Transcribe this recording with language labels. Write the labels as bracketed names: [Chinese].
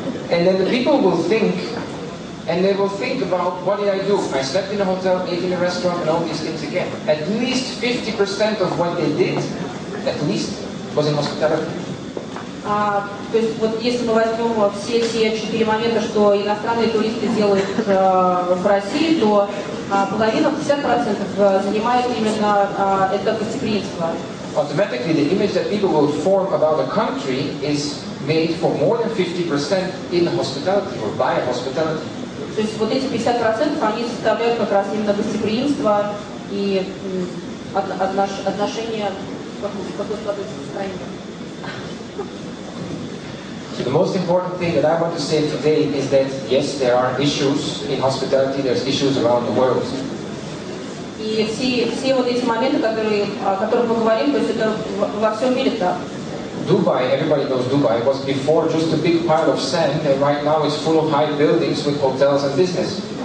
[English] And then the people will think, and they will think about, what did I do? I slept in a hotel, ate in a restaurant, and all these things again. At least 50% of what they did, at least, was in hospitality. [Russian] То есть вот если мы возьмем все те 4 момента, что иностранные туристы делают в России, то половина, 50% занимает именно это гостеприимство. [English] Automatically, the image that people will form about a country is made for more than 50% in hospitality or by hospitality. [Russian] То есть вот эти 50% они составляют как раз именно гостеприимство и отношения к какой-то стране. [English] So the most important thing that I want to say today is that yes, there are issues in hospitality, there's issues around the world. [Russian] И все вот эти моменты, о которых мы говорим, то есть это во всем мире так. [English] Dubai, everybody knows Dubai, was before just a big pile of sand, and right now it's full of high buildings with hotels and business.